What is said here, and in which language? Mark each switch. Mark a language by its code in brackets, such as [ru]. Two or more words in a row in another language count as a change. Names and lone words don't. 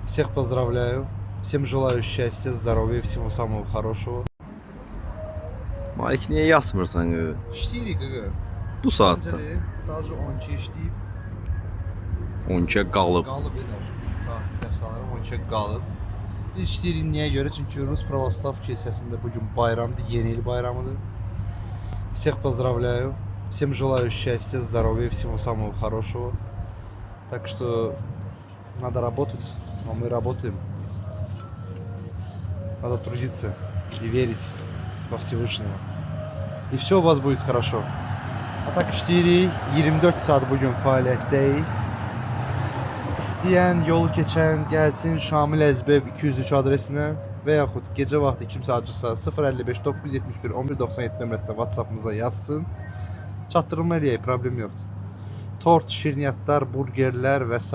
[ru] Всех поздравляю. Всем желаю счастья, здоровья, всего самого хорошего. [az] Malik niye yatmırsan qı? İşləyirik qaqa. Bu saatda Sadece 12 işləyib 12 qalıb. qalıb edər. Saat səhv sanırım 12 qalıb. Biz işləyirik niyə görə? Çünki Rus Pravoslav kilsəsində bugün bayramdır, yeni il bayramıdır. [ru] Всех поздравляю. Всем желаю счастья, здоровья, всего самого хорошего. Так что надо работать, но мы работаем. Надо трудиться и верить во Всевышнего. И все у вас будет хорошо. А так [az] 24 saat bugün fəaliyyətdəyik. İstəyən, yolu keçən gəlsin Şamil Əzbəyev 203 adresinə və yaxud gecə vaxtı kimsə acısa 055 971 1197 nömrəsinə WhatsApp-ımıza yazsın. Çatdırılma eləyək, problem yoxdur. Tort, şirniyyatlar, burgerlər və s.